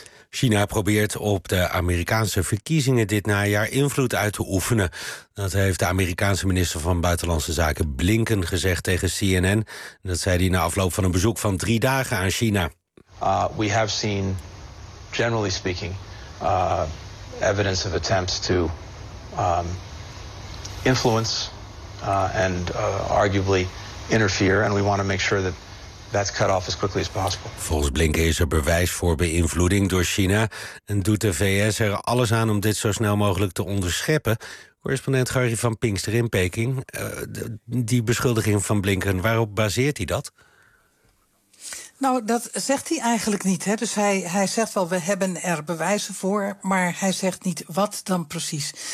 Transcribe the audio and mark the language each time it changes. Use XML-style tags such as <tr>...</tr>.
<nl>China probeert op de Amerikaanse verkiezingen dit najaar invloed uit te oefenen. Dat heeft de Amerikaanse minister van Buitenlandse Zaken Blinken gezegd tegen CNN. Dat zei hij na afloop van een bezoek van 3 dagen aan China.</nl> <en>We have seen, generally speaking, evidence of attempts to influence and arguably interfere. And we want to make sure that that's cut off as quickly as possible.</en> <nl>Volgens Blinken is er bewijs voor beïnvloeding door China en doet de VS er alles aan om dit zo snel mogelijk te onderscheppen. Correspondent Gary van Pinkster in Peking. Die beschuldiging van Blinken, waarop baseert hij dat? Nou, dat zegt hij eigenlijk niet. Hè. Dus hij zegt wel, we hebben er bewijzen voor, maar hij zegt niet wat dan precies.</nl>